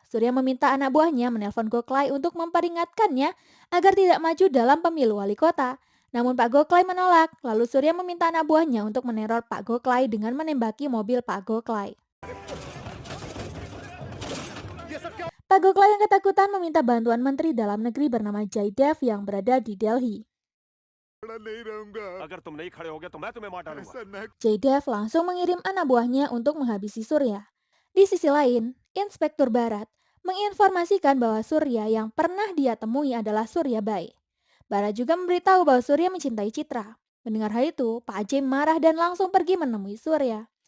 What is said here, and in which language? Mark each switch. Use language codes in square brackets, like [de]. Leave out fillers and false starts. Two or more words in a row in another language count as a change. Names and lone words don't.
[id] Surya meminta anak buahnya menelpon Goklai untuk memperingatkannya agar tidak maju dalam pemilu wali kota. Namun Pak Goklai menolak, lalu Surya meminta anak buahnya untuk meneror Pak Goklai dengan menembaki mobil Pak Goklai. Pak Goklai yang ketakutan meminta bantuan Menteri Dalam Negeri bernama Jaidev yang berada di Delhi. [hi] अगर तुम नहीं खड़े होगे तो मैं तुम्हें मार डालूंगा। [id] Jaidev langsung mengirim anak buahnya untuk menghabisi Surya. Di sisi lain, Inspektur Barat menginformasikan bahwa Surya yang pernah dia temui adalah Surya Bai. Barat juga memberitahu bahwa Surya mencintai Citra. Mendengar hal itu, Pak Ajay marah dan langsung pergi menemui Surya.